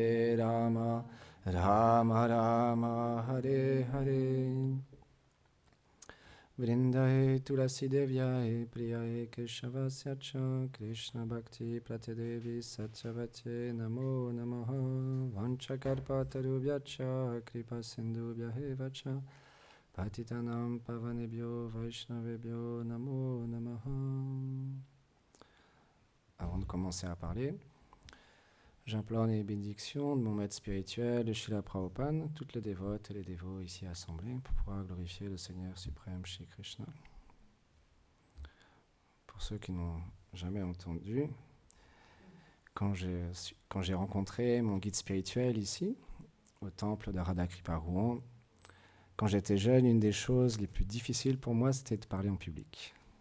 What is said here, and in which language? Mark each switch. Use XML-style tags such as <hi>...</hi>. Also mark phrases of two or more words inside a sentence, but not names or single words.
<sa>Rama Rama Hare Hare Vrindaye Tulasi Devyaye Priyaye Keshavasya Cha Krishna Bhakti Pratyadevi Satyavate Namo Namaha Vanchakarpatarubhyacha Kripa Sindhubhyahe Cha Patitanam Pavanebhyo Vaishnavebhyo Namo Namaha.</sa> <fr>Avant de commencer à parler, j'implore les bénédictions de mon maître spirituel, de Srila Prabhupada, toutes les dévotes et les dévots ici assemblés, pour pouvoir glorifier le Seigneur suprême Shri Krishna. Pour ceux qui n'ont jamais entendu, quand j'ai rencontré mon guide spirituel ici, au temple de Radha Kripa Rouen, quand j'étais jeune, une des choses les plus difficiles pour moi, c'était de parler en public.</fr>